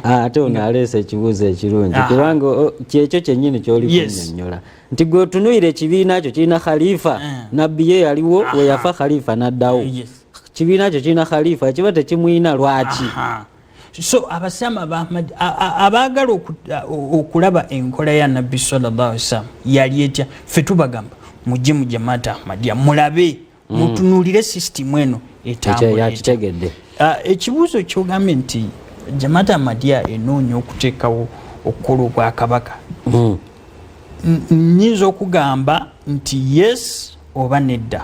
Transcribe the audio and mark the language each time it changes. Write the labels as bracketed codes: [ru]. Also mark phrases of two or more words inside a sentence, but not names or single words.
[lg] Ate ono aleese ekibuuzo ekirungi kubanga kyekyo kyennyini ky'oli kunnyonnyola nti gwe otunuire ekibiina kyo kirina khalifa nabbi ye yaliwo we yafa khalifa n'addawo kibiina kyo kirina khalifa kiba tekimuyina lwaki? So abasiraamu abaagala okulaba enkola ya Nabbi [ar] صلى الله عليه وسلم [lg] yali etya ffe tubagamba mujje mu Jamaat Ahmadiyya mulabe mutunuulire system eno yakitegedde. Ekibuuzo kyogambye nti Jamaat Ahmadiyya enoonya okuteekawo okukola obwakabaka nnyinza okugamba nti yes oba nedda.